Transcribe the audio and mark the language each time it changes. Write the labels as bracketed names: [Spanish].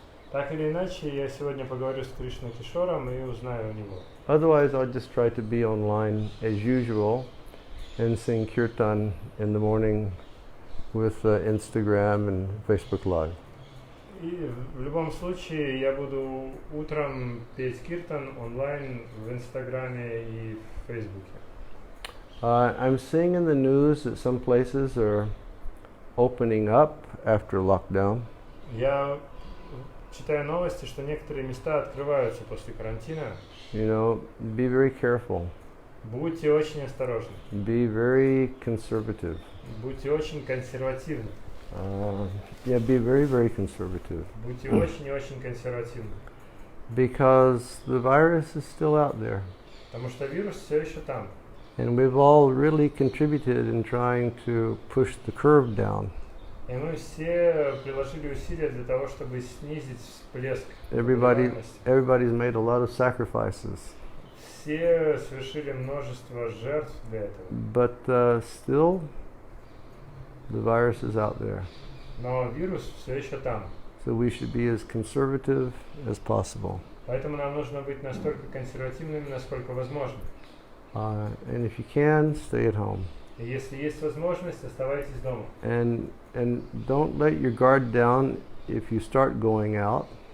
[Russian] Так или иначе, я сегодня поговорю с Кришной Кишором и узнаю у него. [English] Otherwise, I'll just try to be online as usual and sing kirtan in the morning with Instagram and Facebook Live. [Russian] И в любом случае я буду утром петь киртан онлайн в Инстаграме и в Фейсбуке. [English] I'm seeing in the news that some places are opening up after lockdown. [Russian] Я читаю новости, что некоторые места открываются после карантина. [English] Be very careful. [Russian] Будьте очень осторожны. [English] Be very conservative. [Russian] Будьте очень консервативны. [English] Be very, very conservative. [Russian] Будьте очень и очень консервативны. [English] Because the virus is still out there. [Russian] Потому что вирус все еще там. [English] And we've all really contributed in trying to push the curve down. [Russian] И мы все приложили усилия для того, чтобы снизить всплеск. [English] Everybody's made a lot of sacrifices. [Russian] Все совершили множество жертв для этого. [English] But still, the virus is out there. [Russian] Но вирус все еще там. [English] So we should be as conservative as possible. [Russian] Поэтому нам нужно быть настолько консервативными, насколько возможно. [English] And if you can, stay at home. [Russian] И если есть возможность, оставайтесь дома. [English] And don't let your guard down if you start going out.